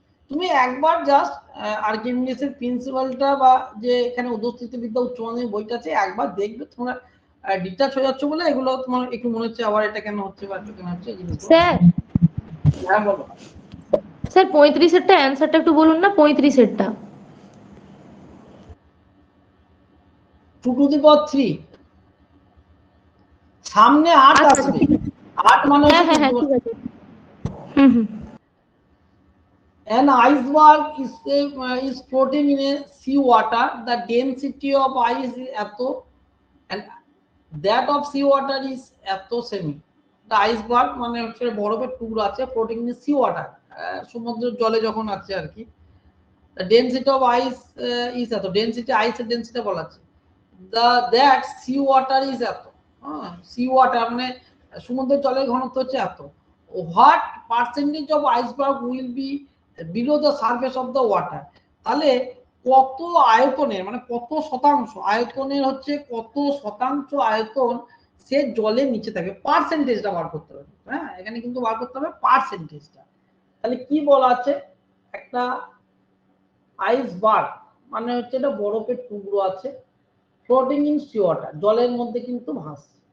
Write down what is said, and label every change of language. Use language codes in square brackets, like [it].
[bn] তুমি একবার জাস্ট আর্কিমিডিসের প্রিন্সিপালটা বা যে এখানে উদস্থিতিবিদ্যা উচ্চ মাধ্যমিক বইটা আছে একবার দেখবে, তোমরা ডিটাচ হয়ে যাচ্ছে বলে এগুলো তোমার একটু মনে হচ্ছে আবার এটা কেন হচ্ছে বা এটা কেন হচ্ছে এই জিনিসগুলো। স্যার হ্যাঁ বলো। স্যার 35-এরটা অ্যান্সারটা একটু বলুন না, 35-এরটা। [en] 2 to the power 3 [bn] সামনে [en] 8 [bn] আচ্ছা আচ্ছা আসবে, ঠিক আছে, 8 মানে হ্যাঁ হ্যাঁ হ্যাঁ ঠিক আছে। হুম হুম। [en] An iceberg is floating in a sea water. The density of ice is atto, and that of sea water is atto semi. The iceberg [bn] মানে হচ্ছে বরফের টুকরো আছে [en] floating in sea water, [bn] সমুদ্রের জলে যখন আছে আর কি। [en] The density of ice is এত, density ice এর density বলা আছে। That sea water is [bn] এত, sea water মানে সমুদ্রের জলের ঘনত্ব হচ্ছে এত। [en] What percentage of iceberg will be below the surface of the water? [bn] তাহলে কত আয়তনের মানে কত শতাংশ আয়তনের হচ্ছে কত শতাংশ আয়তন সে জলের নিচে থাকে, পার্সেন্টেজটা বার করতে হবে। হ্যাঁ এখানে কিন্তু বার করতে হবে পার্সেন্টেজটা। তাহলে কি বলা আছে, একটা আইসবার্গ মানে হচ্ছে এটা বরফের টুকরো আছে [en] floating in sea water, [bn] জলের মধ্যে কিন্তু ভাসছে।